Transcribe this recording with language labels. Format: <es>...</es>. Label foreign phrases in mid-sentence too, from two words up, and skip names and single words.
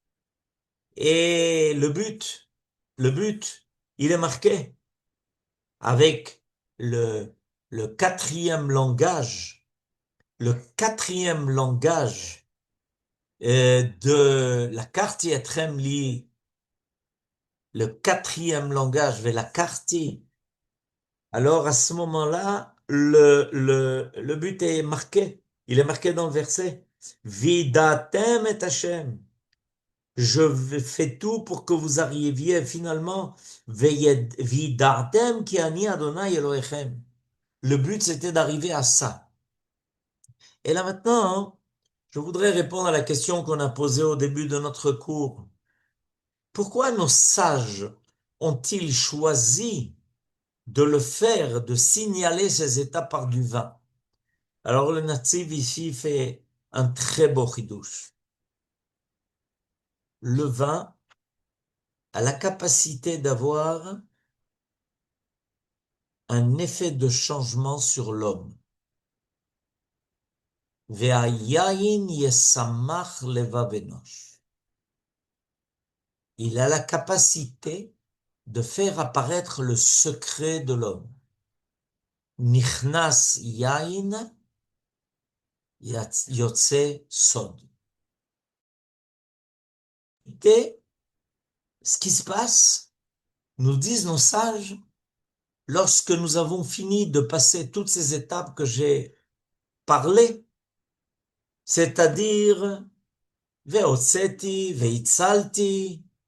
<fr>Et le but, il est marqué avec le quatrième langage, le quatrième langage de la carte Yetremli, le quatrième langage vers la carte. Alors à ce moment-là, le but est marqué. Il est marqué dans le verset.</fr> <he>וידעתם את השם.</he> <fr>Je fais tout pour que vous arriviez finalement.</fr> <he>וידעתם כי אני ה' אלהיכם.</he> <fr>Le but, c'était d'arriver à ça. Et là maintenant, je voudrais répondre à la question qu'on a posée au début de notre cours. Pourquoi nos sages ont-ils choisi de le faire, de signaler ces états par du vin? Alors le Netziv ici fait un très beau chidouche. Le vin a la capacité d'avoir un effet de changement sur l'homme.</fr> <he>והיין ישמח לבב אנוש.</he> <fr>il a la capacité de faire apparaître le secret de l'homme.</fr> <he>נכנס יין יצא סוד.</he> <fr>Et ce qui se passe, nous disent nos sages, lorsque nous avons fini de passer toutes ces étapes que j'ai parlées, c'est-à-dire</fr> <he>והוצאתי, והצלתי,</he>